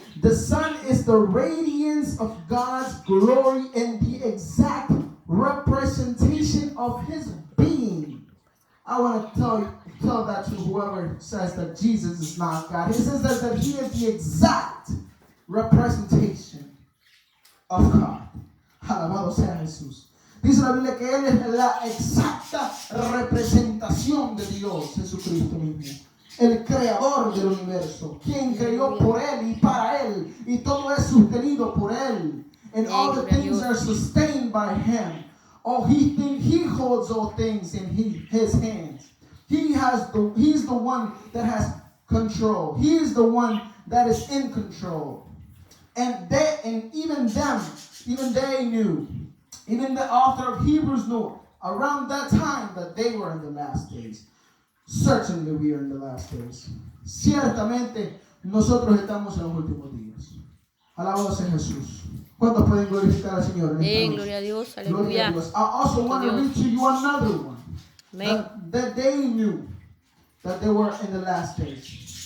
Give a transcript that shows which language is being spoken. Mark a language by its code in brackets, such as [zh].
[en] The Son is the radiance of God's glory and the exact representation of his being. I want to tell that to whoever says that Jesus is not God. He says that he is the exact representation of God. [es] Alabado sea Jesús. Dice la Biblia que Él es la exacta representación de Dios, Jesucristo mismo. El creador del universo. Quien creó por Él y para Él. Y todo es sustenido por Él. [en] And all the things are sustained by Him. He holds all things in His hands. He's the one that has control. He is the one that is in control. And even they knew, even the author of Hebrews knew around that time that they were in the last days. Certainly we are in the last days. [es] Ciertamente nosotros estamos en los últimos días. Alabado sea Jesús. ¿Cuántos pueden glorificar al Señor? Gloria a Dios, aleluya. [en] I also want to read to you another one. That they knew that they were in the last days.